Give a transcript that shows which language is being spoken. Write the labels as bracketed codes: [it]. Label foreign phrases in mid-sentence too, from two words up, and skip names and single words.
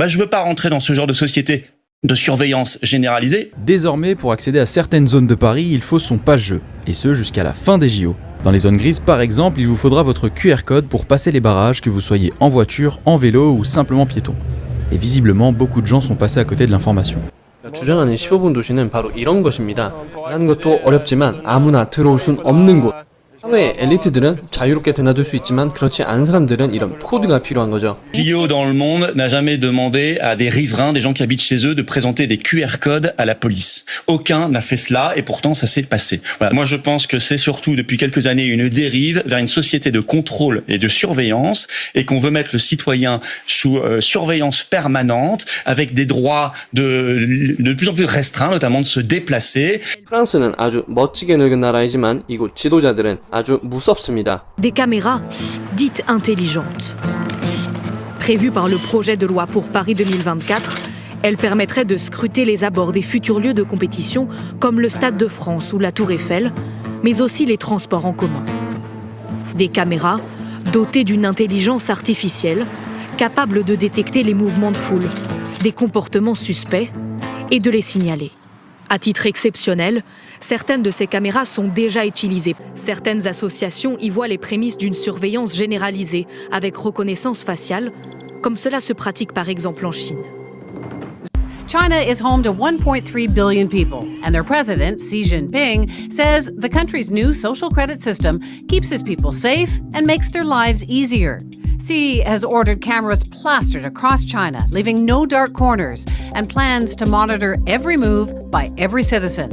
[fr] Je veux pas rentrer dans ce genre de société de surveillance généralisée. Désormais, pour accéder à certaines zones de Paris, il faut son passe-jeu, et ce jusqu'à la fin des JO. Dans les zones grises, par exemple, il vous faudra votre QR code pour passer les barrages, que vous soyez en voiture, en vélo ou simplement piéton. Et visiblement, beaucoup de gens sont passés à côté de l'information. [ko] 주장하는 15분 도시는 바로 이런 것입니다. 말하는 것도 어렵지만 아무나 들어올 순 없는 곳. 사회의 엘리트들은 자유롭게 드나들 수 있지만 그렇지 않은 사람들은 이런 코드가 필요한 거죠. [fr] JO dans le monde n'a jamais demandé à des riverains, des gens qui habitent chez eux, de présenter des QR codes à la police. Aucun n'a fait cela et pourtant ça s'est passé. Voilà. Moi je pense que c'est surtout depuis quelques années une dérive vers une société de contrôle et de surveillance et qu'on veut mettre le citoyen sous surveillance permanente avec des droits de plus en plus restreints, notamment de se déplacer. [ko] 프랑스는 아주 멋지게 늙은 나라이지만 이곳 지도자들은 아주 무섭습니다. [fr] Des caméras dites intelligentes. Prévues par le projet de loi pour Paris 2024, elles permettraient de scruter les abords des futurs lieux de compétition comme le Stade de France ou la Tour Eiffel, mais aussi les transports en commun. Des caméras dotées d'une intelligence artificielle, capables de détecter les mouvements de foule, des comportements suspects et de les signaler. À titre exceptionnel, certaines de ces caméras sont déjà utilisées. Certaines associations y voient les prémices d'une surveillance généralisée avec reconnaissance faciale, comme cela se pratique par exemple en Chine. [en] China is home to 1.3 billion people, and their president, Xi Jinping, says the country's new social credit system keeps his people safe and makes their lives easier. Xi has ordered cameras plastered across China, leaving no dark corners, and plans to monitor every move by every citizen.